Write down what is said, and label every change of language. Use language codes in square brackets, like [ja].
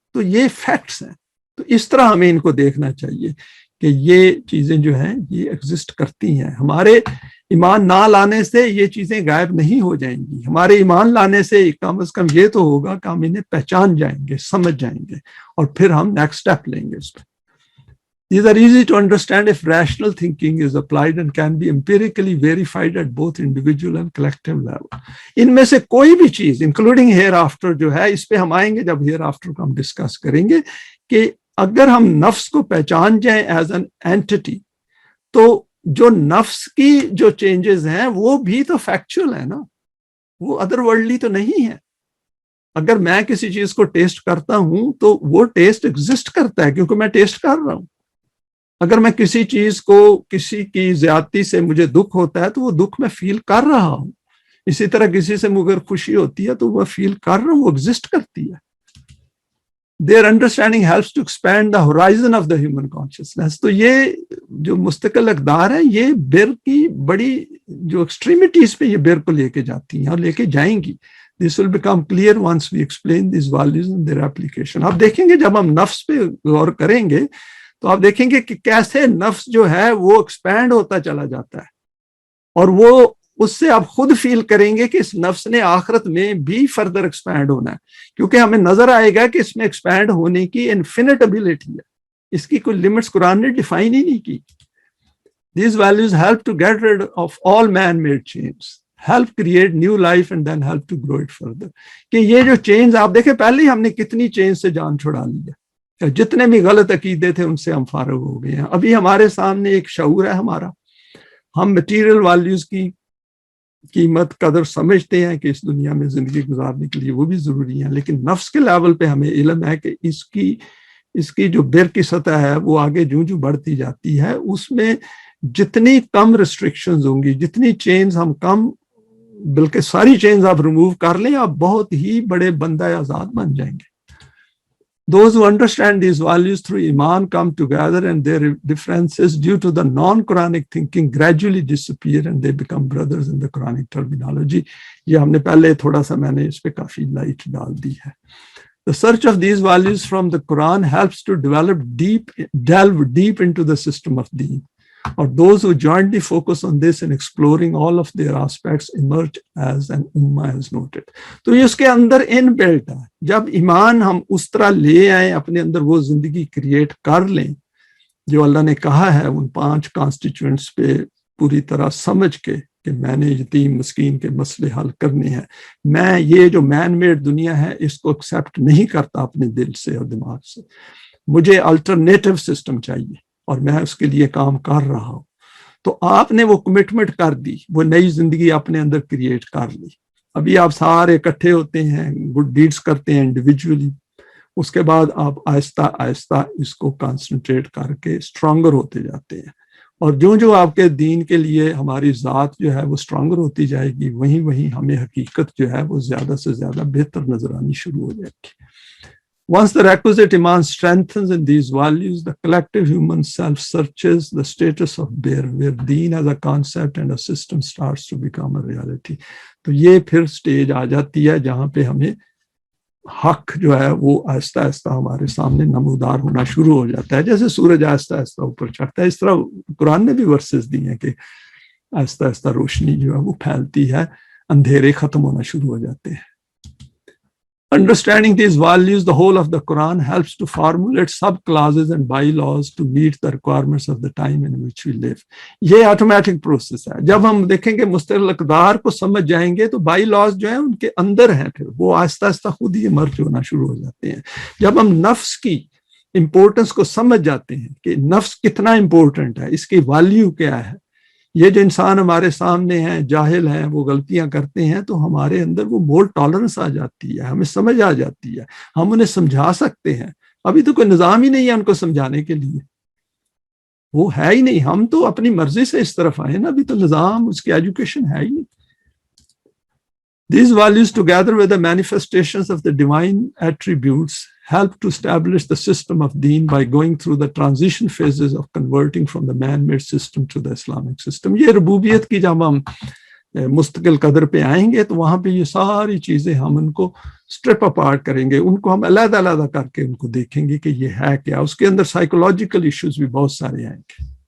[ur] تو یہ فیکٹس ہیں. تو اس طرح ہمیں ان کو دیکھنا چاہیے کہ یہ چیزیں جو ہیں یہ ایگزسٹ کرتی ہیں. ہمارے ایمان نہ لانے سے یہ چیزیں غائب نہیں ہو جائیں گی. ہمارے ایمان لانے سے کم از کم یہ تو ہوگا کہ ہم انہیں پہچان جائیں گے, سمجھ جائیں گے, اور پھر ہم [en] next step [ur] لیں گے اس پہ. [en] These are easy to understand if rational thinking is applied and can be empirically verified at both individual and collective level. [ur] ان میں سے کوئی بھی چیز [en] including hereafter [ur] جو ہے, اس پہ ہم آئیں گے جب ہیئر آفٹر کو ہم ڈسکس کریں گے, کہ اگر ہم نفس کو پہچان جائیں [en] as an anti, [ur] تو جو نفس کی جو چینجز ہیں وہ بھی تو فیکچول ہے نا, وہ [en] other worldly [ur] تو نہیں ہے. اگر میں کسی چیز کو ٹیسٹ کرتا ہوں تو وہ ٹیسٹ ایگزسٹ کرتا ہے کیونکہ میں ٹیسٹ کر رہا ہوں. اگر میں کسی چیز کو کسی کی زیادتی سے مجھے دکھ ہوتا ہے تو وہ دکھ میں فیل کر رہا ہوں. اسی طرح کسی سے مگر خوشی ہوتی ہے تو وہ فیل کر رہا ہوں, وہ ایگزسٹ کرتی ہے. [en] Their understanding helps to expand the horizon of the human consciousness. [ur] تو یہ جو مستقل اقدار ہیں یہ بیر کی بڑی جو ایکسٹریمیٹیز پہ یہ بیر کو لے کے جاتی ہیں اور لے کے جائیں گی. [en] This will become clear once we explain these values and their application. [ur] آپ دیکھیں گے جب ہم نفس پہ غور کریں گے تو آپ دیکھیں گے کہ کیسے نفس جو ہے وہ ایکسپینڈ ہوتا چلا جاتا ہے, اور وہ اس سے آپ خود فیل کریں گے کہ اس نفس نے آخرت میں بھی [en] further expand [ur] ہونا ہے, کیونکہ ہمیں نظر آئے گا کہ اس میں ایکسپینڈ ہونے کی [en] infinite ability [ur] ہے, اس کی کوئی لمٹس قرآن نے ڈیفائن ہی نہیں کی. [en] These values help to get rid of all man-made chains, help create new life and then help to grow it further. [ur] کہ یہ جو چینز آپ دیکھیں, پہلے ہی ہم نے کتنی چینز سے جان چھڑا لی ہے, جتنے بھی غلط عقیدے تھے ان سے ہم فارغ ہو گئے ہیں. ابھی ہمارے سامنے ایک شعور ہے ہمارا, ہم [en] material values [ur] کی قیمت قدر سمجھتے ہیں کہ اس دنیا میں زندگی گزارنے کے لیے وہ بھی ضروری ہیں, لیکن نفس کے لیول پہ ہمیں علم ہے کہ اس کی جو بیر کی سطح ہے وہ آگے جو بڑھتی جاتی ہے, اس میں جتنی کم ریسٹرکشنز ہوں گی, جتنی چینز ہم کم, بلکہ ساری چینز آپ ریموو کر لیں, آپ بہت ہی بڑے بندہ آزاد بن جائیں گے. [en] Those who understand these values through Iman come together and their differences due to the non-Quranic thinking gradually disappear and they become brothers in the Quranic terminology. [ur] یہ ہم نے پہلے تھوڑا سا میں نے اس پہ کافی لائٹ ڈال دی ہے. [en] The search of these values from the Quran helps to delve deep into the system of deen. Or those who jointly focus on this and exploring all of their aspects emerge as an ummah as noted. [ur] تو یہ اس کے اندر [en] inbuilt [ur] ہے. جب ایمان ہم اس طرح لے آئیں اپنے اندر, وہ زندگی کریٹ کر لیں جو اللہ نے کہا ہے ان 5 کانسٹیچوئنٹس پہ پوری طرح سمجھ کے کہ میں نے یتیم مسکین کے مسئلے حل کرنے ہیں, میں یہ جو [en] man made [ur] دنیا ہے اس کو ایکسیپٹ نہیں کرتا اپنے دل سے اور دماغ سے, مجھے [en] alternative system [ur] چاہیے اور میں اس کے لیے کام کر رہا ہوں. تو آپ نے وہ کمٹمنٹ کر دی, وہ نئی زندگی اپنے اندر کریٹ کر لی. ابھی آپ سارے اکٹھے ہوتے ہیں, [en] good deeds [ur] کرتے ہیں انڈیویجولی, اس کے بعد آپ آہستہ آہستہ اس کو کانسنٹریٹ کر کے اسٹرانگر ہوتے جاتے ہیں, اور جو آپ کے دین کے لیے ہماری ذات جو ہے وہ اسٹرانگر ہوتی جائے گی, وہیں ہمیں حقیقت جو ہے وہ زیادہ سے زیادہ بہتر نظر آنی شروع ہو جائے گی. [en] Once the requisite iman strengthens in these values, the collective human self searches the status of bear, where deen as a concept and a system starts to become a reality. [ur] تو یہ پھر سٹیج آ جاتی ہے جہاں پہ ہمیں حق جو ہے وہ آہستہ آہستہ ہمارے سامنے نمودار ہونا شروع ہو جاتا ہے. جیسے سورج آہستہ آہستہ اوپر چڑھتا ہے, اس طرح قرآن نے بھی ورسز دی ہیں کہ آہستہ آہستہ روشنی جو ہے وہ پھیلتی ہے, اندھیرے ختم ہونا شروع ہو جاتے ہیں. [en] Understanding these values, the whole of the Quran helps to formulate sub-clauses and bylaws to meet the requirements of the time in which we live. [ur] یہ [en] automatic process [ur] ہے. جب ہم دیکھیں گے مستقل اقدار کو سمجھ جائیں گے تو [en] bylaws [ur] جو ہیں ان کے اندر ہیں, پھر وہ آہستہ آہستہ خود ہی ایمرج ہونا شروع ہو جاتے ہیں. جب ہم نفس کی امپورٹنس کو سمجھ جاتے ہیں کہ نفس کتنا امپورٹنٹ ہے, اس کی ویلیو کیا ہے, یہ جو انسان ہمارے سامنے ہیں جاہل ہیں, وہ غلطیاں کرتے ہیں, تو ہمارے اندر وہ [en] more tolerance [ur] آ جاتی ہے, ہمیں سمجھ آ جاتی ہے, ہم انہیں سمجھا سکتے ہیں. ابھی تو کوئی نظام ہی نہیں ہے ان کو سمجھانے کے لیے, وہ ہے ہی نہیں, ہم تو اپنی مرضی سے اس طرف آئے نا, ابھی تو نظام اس کی ایجوکیشن ہے ہی نہیں. [en] These values together with the manifestations of the divine attributes help to establish the system of deen by going through the transition phases of converting from the man-made system to the Islamic system. [ur] یہ ربوبیت کی جب ہم مستقل قدر پہ آئیں گے تو وہاں پہ یہ ساری چیزیں ہم ان کو [en] strip apart [ur] کریں گے, ان کو ہم علیحدہ علیحدہ کر کے ان کو دیکھیں گے کہ یہ ہے کیا. اس کے اندر [en] psychological issues [ur] بھی بہت سارے آئیں گے.